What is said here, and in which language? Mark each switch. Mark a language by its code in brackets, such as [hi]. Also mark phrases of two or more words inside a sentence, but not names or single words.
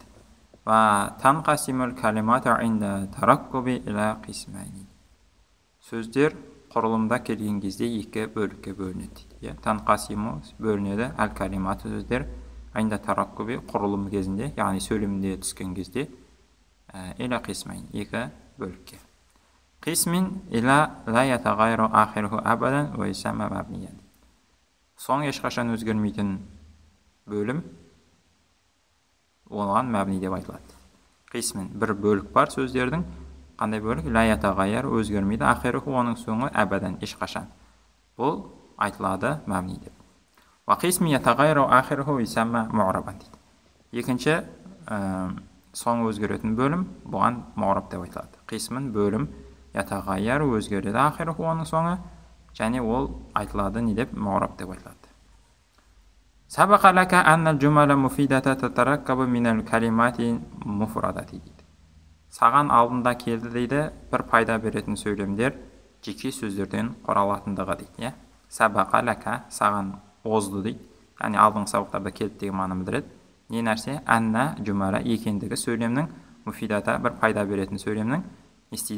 [ar] وتنقسم الكلمة عند التركيب إلى قسمين. [kk] Сөздер құрылымда келген кезде екі бөлікке бөлінеді дейді. Танқасиму бөлінеді, әл-калимату сөздер [ar] عند التركيب [kk] құрылым кезінде, яғни сөйлемде түскен кезде, [ar] إلى قسمين, [kk] екі бөлікке. [ar] قسم إلى لا يتغير آخره أبدا و يسمى مبنيا. [kk] Соң ешқашан өзгермейтін бөлім, оған мәбни деп айтылады. Қисмин, бір бөлік бар сөздердің, қандай бөлік? [ar] لا يتغير, [kk] өзгермейді, ахируху, оның соңы әбәдан, ешқашан. Бұл айтылады мәбни деп. [ar] وقسم يتغير آخره يسمى معربا дейді. [kk] Екінші, соңы өзгеретін бөлім, бұған мағраб деп айтылады. Қисмин, бөлім, ятағайр, өзгереді, ахируху, оның соңы, және ол айтылады не деп? Мағраб деп айтылады. [ar] سبق لك أن الجمل المفيدة تتركب من الكلمات المفردة дейді. [kk] Саған алдында келді дейді, бір пайда беретін сөйлемдер жеке сөздерден құралатындығы дейді. [ar] سبق لك, [kk] саған озды дейді. Яғни алдыңғы сабақтарда келді деген мағынаны білдіреді. Не нәрсе? [ar] أن الجملة [kk] екендігі сөйлемнің, муфидата бір пайда беретін сөйлемнің не істейді?